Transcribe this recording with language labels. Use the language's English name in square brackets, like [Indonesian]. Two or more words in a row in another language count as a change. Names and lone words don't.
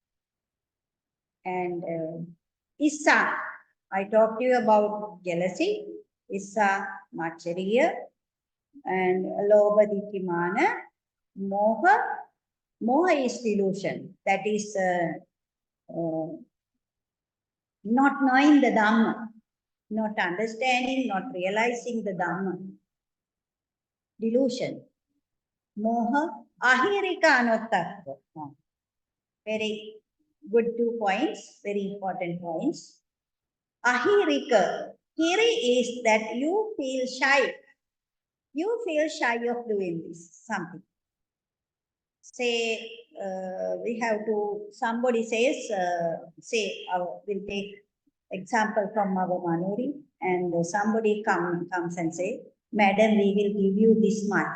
[English] And Issa, I talked to you about jealousy, [Pali] Issa, Machariya, [English] and [Pali] Lobha, Mana, Moha. [English] Moha is delusion. That is not knowing the Dhamma, not understanding, not realizing the Dhamma. Delusion. [Pali] Moha, ahirika anuttattva. [English] Very good 2 points, very important points. Ahirika. Hiri is that you feel shy. You feel shy of doing this, something. Say, we have to, somebody says, we'll take example from our Manuri, and somebody comes and say, Madam, we will give you this much.